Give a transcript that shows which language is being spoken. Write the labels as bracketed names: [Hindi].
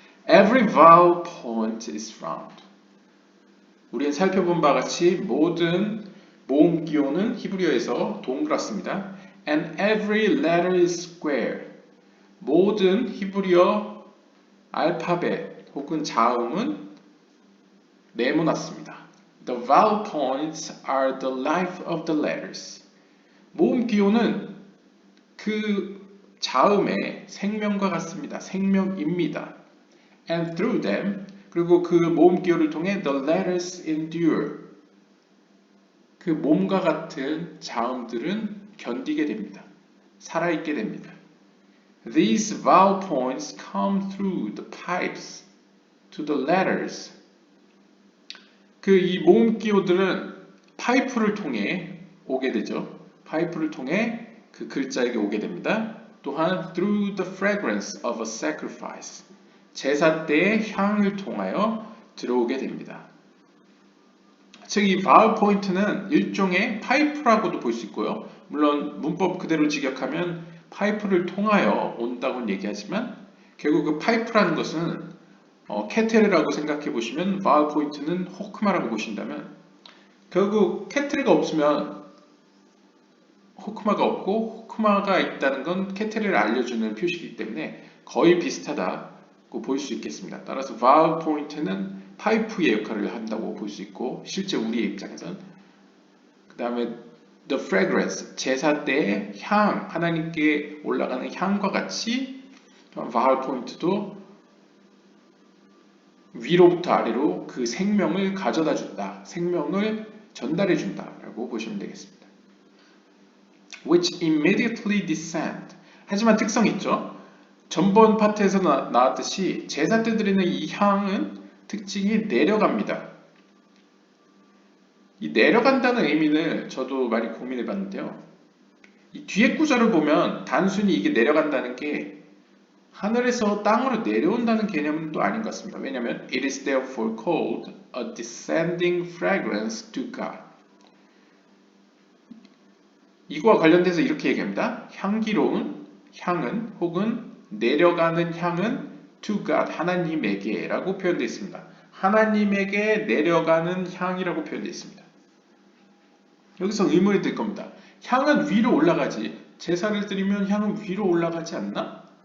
[English] Every vowel point is round. [Korean] 우리는 살펴본 바와 같이 모든 모음기호는 히브리어에서 동그랗습니다. [English] And every letter is square. [Korean] 모든 히브리어 알파벳 혹은 자음은 네모났습니다. [English] The vowel points are the life of the letters. [Korean] 모음기호는 그 자음의 생명과 같습니다. 생명입니다. [English] And through them, [Korean] 그리고 그 모음기호를 통해 [English] the letters endure. [Korean] 그 몸과 같은 자음들은 견디게 됩니다. 살아있게 됩니다. [English] These vowel points come through the pipes to the letters. [Korean] 이 모음 기호들은 파이프를 통해 오게 되죠. 파이프를 통해 그 글자에게 오게 됩니다. [English] 또한 through the fragrance of a sacrifice. [Korean] 제사 때의 향을 통하여 들어오게 됩니다. 즉, 이 vowel 포인트는 일종의 파이프라고도 볼 수 있고요. 물론 문법 그대로 직역하면 파이프를 통하여 온다고는 얘기하지만 결국 그 파이프라는 것은 캐틀이라고 생각해 보시면 vowel 포인트는 호크마라고 보신다면 결국 캐틀가 없으면 호크마가 없고 호크마가 있다는 건 캐틀을 알려주는 표시이기 때문에 거의 비슷하다고 볼 수 있겠습니다. 따라서 vowel 포인트는 파이프의 역할을 한다고 볼 수 있고 실제 우리의 입장에선 그 다음에 [English] the fragrance, [Korean] 제사 때의 향, 하나님께 올라가는 향과 같이 vowel 포인트도 위로부터 아래로 그 생명을 가져다 준다, 생명을 전달해 준다 라고 보시면 되겠습니다. [English] which immediately descend. [Korean] 하지만 특성이 있죠. 전번 파트에서 나왔듯이 제사 때 드리는 이 향은 특징이 내려갑니다. 이 내려간다는 의미는 저도 많이 고민해 봤는데요. 이 뒤에 구절을 보면 단순히 이게 내려간다는 게 하늘에서 땅으로 내려온다는 개념은 또 아닌 것 같습니다. [English] 왜냐하면 it is therefore called a descending fragrance to God. [Korean] 이거와 관련돼서 이렇게 얘기합니다. 향기로운 향은 혹은 내려가는 향은 [English] to God, [Korean] 하나님에게 라고 표현되어 있습니다. 하나님에게 내려가는 향이라고 표현되어 있습니다. 여기서 의문이 들 겁니다. 향은 위로 올라가지. 제사를 드리면 향은 위로 올라가지 않나?